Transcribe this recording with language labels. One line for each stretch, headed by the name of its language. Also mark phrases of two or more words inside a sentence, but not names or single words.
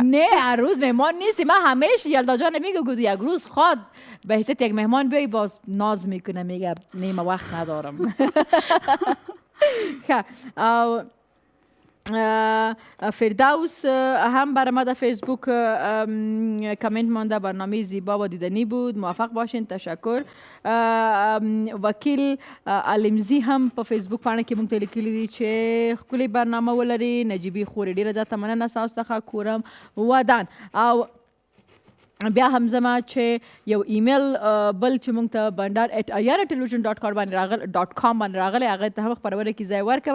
Persian: نه هر روز میمان نیستی من همیشه یلدا جان میگه یک روز خود به حیثیت یک مهمان بیایی باز ناز میکنه میگه نه من وقت ندارم. فردوس هم برای ما در فیسبوک کامنت مانده. برنامه زیبا و دیدنی بود، موفق باشین، تشکر.
Pashto: وکیل علمزی هم په فیسبوک باندې کې مونږ ته لیکلي دي چې ښکلې برنامه ولري. نجیبې خورې ډېره زیاته مننه ستاسو څخه، کورم ودان. او بیا هم زما چې یو ایمیل بل چې مونږ ته bandar@ariana.com باندې راغلی، هغه ته هم خپرونه کې ځای ورکوه.